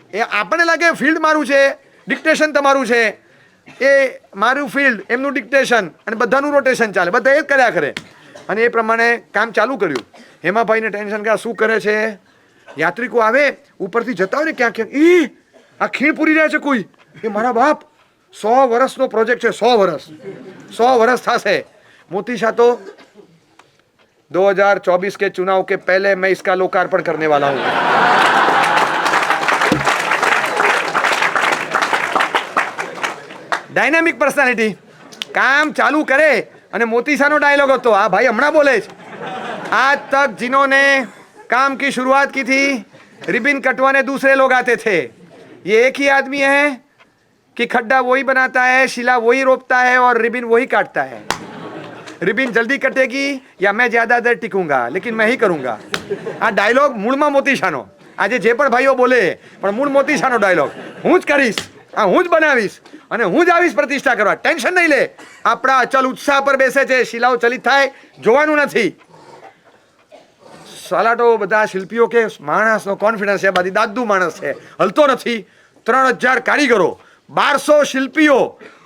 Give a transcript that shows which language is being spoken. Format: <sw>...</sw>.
<gu>એ આપણને લાગે ફિલ્ડ મારું છે, ડિક્ટેશન તમારું છે, એ મારું ફિલ્ડ, એમનું ડિક્ટેશન, અને બધાનું રોટેશન ચાલે, બધા એ જ કર્યા કરે. અને એ પ્રમાણે કામ ચાલુ કર્યું. હેમાભાઈને ટેન્શન કે આ શું કરે છે. યાત્રિકો આવે ઉપરથી જતા હોય ને ક્યાંક, આ ખીણ પૂરી રહ્યા છે કોઈ. એ મારા બાપ 100 વર્ષનો પ્રોજેક્ટ છે, 100 વર્ષ થશે.</gu> <hi>मोतीशा तो 2024 के चुनाव के पहले मैं इसका लोकार्पण करने वाला हूं. डायनामिक पर्सनालिटी काम चालू करे.</hi> <gu>અને મોતીશાનો डायलॉग હતો, આ ભાઈ હમણાં બોલે છે,</gu> <hi>आज तक जिन्होंने काम की शुरुआत की थी रिबिन कटवाने दूसरे लोग आते थे, ये एक ही आदमी है कि खड्डा वही बनाता है, शिला वही रोपता है और रिबिन वही काटता है. रिबिन जल्दी कटेगी या मैं ज्यादा देर टिकूंगा, लेकिन मैं ही करूंगा.</hi> <gu>આ ડાયલોગ મૂળમાં મોતીશાનો. આજે જે પણ ભાઈઓ બોલે પણ મૂળ મોતીશાનો ડાયલોગ. હું જ કરીશ, આ હું જ બનાવીશ અને હું જ આવીશ પ્રતિષ્ઠા કરવા. ટેન્શન નહીં લે. આપણા અચલ ઉત્સાહ પર બેસે છે, શિલાઓ ચલિત થાય જોવાનું નથી. સલાટો બધા શિલ્પીઓ કે માણસનો કોન્ફિડન્સ છે, બધી દાદુ માણસ છે, હલતો નથી. 3000 કારીગરો, 1200 શિલ્પીઓ,</gu>